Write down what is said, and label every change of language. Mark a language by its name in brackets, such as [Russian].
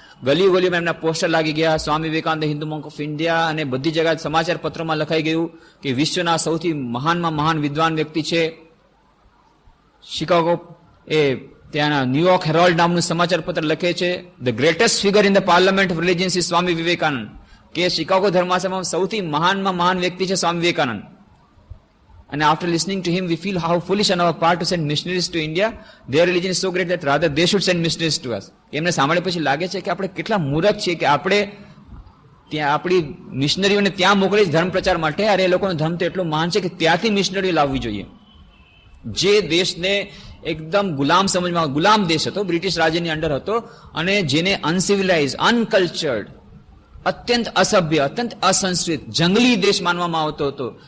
[Gujarati] ગલીઓમાં એમના પોસ્ટર લાગી ગયા. સ્વામી વિવેકાનંદ [English] Hindu monk of India, [Gujarati] અને બધી જગ્યાએ સમાચાર પત્રોમાં લખાઈ ગયું કે વિશ્વના સૌથી મહાન વિદ્વાન વ્યક્તિ છે. શિકાગો એ ત્યાંના ન્યુયોર્ક હેરોલ્ડ નામનું સમાચાર પત્ર લખે છે, [English] The greatest figure in the parliament of religions is Swami Vivekananda. [Gujarati] કે શિકાગો ધર્મસભામાં સૌથી મહાન વ્યક્તિ છે Swami Vivekananda. [English] And after listening to him, we feel how foolish on our part to send missionaries to India. Their religion is so great that rather they should send missionaries to us. [Gujarati] એમને સાંભળે પછી લાગે છે કે આપણે કેટલા મૂર્ખ છીએ કે આપણે ત્યાં આપણી મિશનરીઓને ત્યાં મોકલી ધર્મ પ્રચાર માટે. અરે એ લોકોનો ધર્મ તો એટલો મહાન છે કે ત્યાંથી મિશનરીઓ લાવવી જોઈએ. જે દેશને એકદમ ગુલામ દેશ હતો, બ્રિટિશ રાજ્યની અંડર હતો, અને જેને અનસિવિલાઇઝ, અનકલ્ચર્ડ, અત્યંત અસભ્ય, અત્યંત અસંસ્કૃત, જંગલી દેશ માનવામાં આવતો હતો.